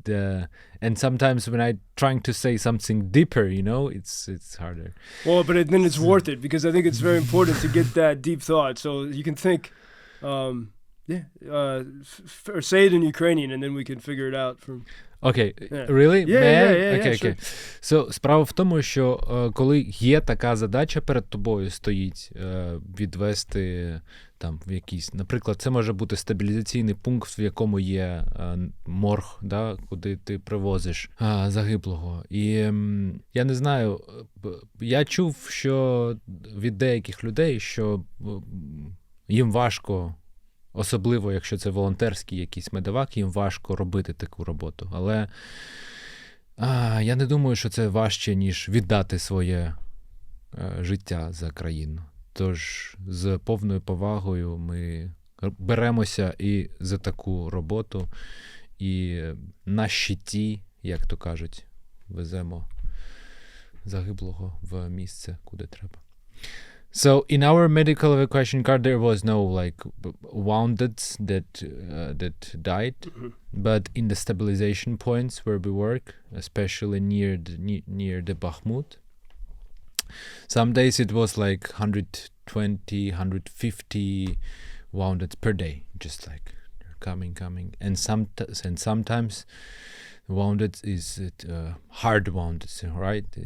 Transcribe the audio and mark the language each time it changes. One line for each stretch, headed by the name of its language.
English: And sometimes when I'm trying to say something deeper, it's harder. Well, but then it's worth it, because I think it's very important to get that deep thought, so you can think. Or say it in Ukrainian, and then we can figure it out from. Окей, really? Yeah, Okay.
Ukrainian: So, справа в тому, що коли є така задача перед тобою стоїть, відвести там в якийсь, наприклад, це може бути стабілізаційний пункт, в якому є морг, да, куди ти привозиш загиблого. І я не знаю, я чув, що від деяких людей, що їм важко, особливо, якщо це волонтерський якийсь медевак, їм важко робити таку роботу. Але я не думаю, що це важче, ніж віддати своє життя за країну. Тож з повною повагою ми беремося і за таку роботу, і на щиті, як то кажуть, веземо загиблого в місце, куди треба.
English: So in our medical evacuation car, there was no like wounded that died, but in the stabilization points where we work, especially near the Bakhmut, some days it was like 120, 150 wounded per day, just like coming, and sometimes wounded is hard wounded, right?